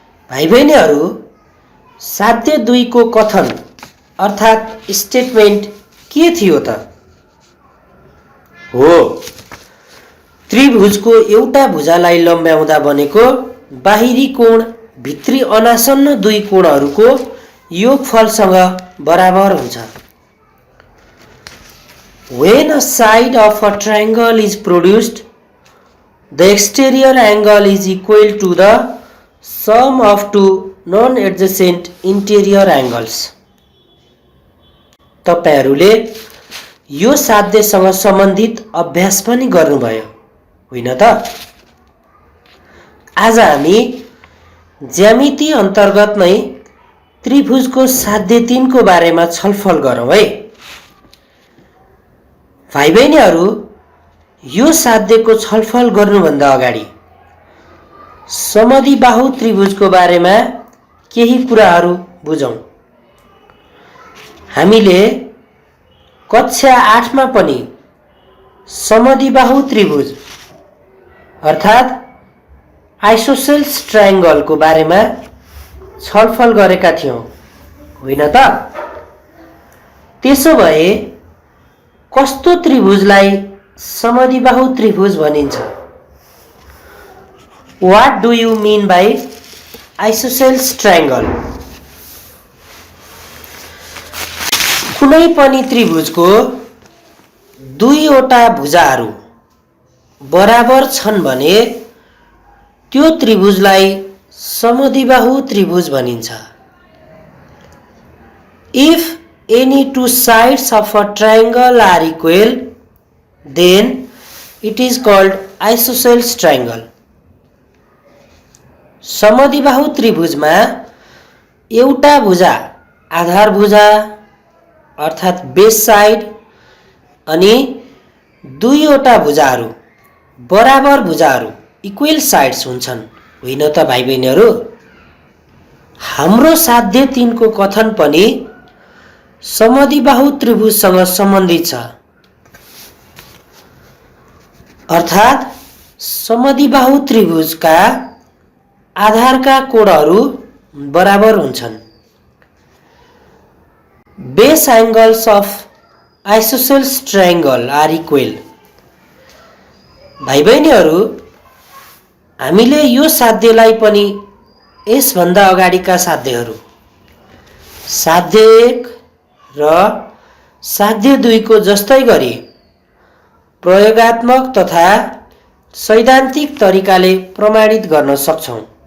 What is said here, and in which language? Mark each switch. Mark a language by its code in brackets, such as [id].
[ne] भाइबहिनीहरु, साध्य 2 को कथन अर्थात स्टेटमेन्ट के थियो त? हो, त्रिभुजको एउटा भुजालाई लम्ब्याउँदा बनेको बाहिरी कोण भित्री अनासन्न 2 कोणहरूको योगफलसँग बराबर हुन्छ। [en] When a side of a triangle is produced, the exterior angle is equal to the sum of two non-adjacent interior angles. [ne] तपाईहरुले यो साध्यसँग सम्बन्धित अभ्यास पनि गर्नुभयो, होइन त? आज हामी ज्यामिति अन्तर्गत नै त्रिभुजको साध्य 3 को बारेमा छलफल गरौँ है। भाइबहिनीहरु, यो साध्यको छलफल गर्नुभन्दा अगाडि समद्विबाहु त्रिभुजको बारेमा केही कुराहरू बुझौं। हामीले कक्षा 8 मा पनि समद्विबाहु त्रिभुज अर्थात आइसोसेल्स ट्रायंगल को बारेमा छलफल गरेका थियौं, होइन त? त्यसो भए कस्तो त्रिभुजलाई समद्विबाहु त्रिभुज भनिन्छ? [en] What do you mean by isosceles triangle? [ne] कुनै पनि त्रिभुजको 2 वटा भुजाहरू बराबर छन् भने त्यो त्रिभुजलाई समद्विबाहु त्रिभुज भनिन्छ। [en] If any two sides of a triangle are equal, then it is called isosceles triangle. [ne] समद्विबाहु त्रिभुजमा एउटा भुजा आधार भुजा अर्थात बेस साइड अनि 2 वटा भुजाहरू बराबर भुजाहरू इक्वल साइड्स हुन्छन्, होइन त भाइबहिनीहरु? हाम्रो साध्य 3 को कथन पनि समद्विबाहु त्रिभुजसँग सम्बन्धित छ। अर्थात समद्विबाहु त्रिभुजका आधारका कोणहरू बराबर हुन्छन्। [en] Base angles of isosceles triangle are equal. [ne] भाइ बहिनीहरू, हामीले यो साध्यलाई पनि यसभन्दा अगाडिका साध्यहरू साध्य 1 र साध्य 2 को जस्तै गरी प्रयोगात्मक तथा सैद्धान्तिक तरिकाले प्रमाणित गर्न सक्छौं।